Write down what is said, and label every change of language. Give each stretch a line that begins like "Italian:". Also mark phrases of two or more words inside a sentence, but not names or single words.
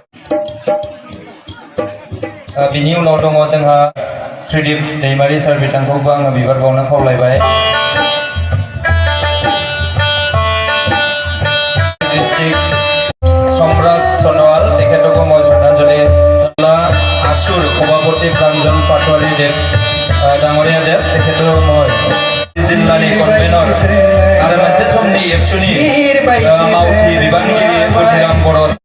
Bodo: बिनि उनाव दङ जोंहा त्रिदिप दैमारि सार बिथांखौबो आङो बिबार बावनो खावलायबाय सम्राज सनवाल तेखेतखौ मैं श्रद्धांजलि आसुर सभापति प्रांजन पाटवारी देव डांगरिया देव तेखेतखौ मैं जिल्लानि कनभेनर आरो मोनसे समनि एबसुनि मावथि बिबानगिरि बुद्धिराम बर'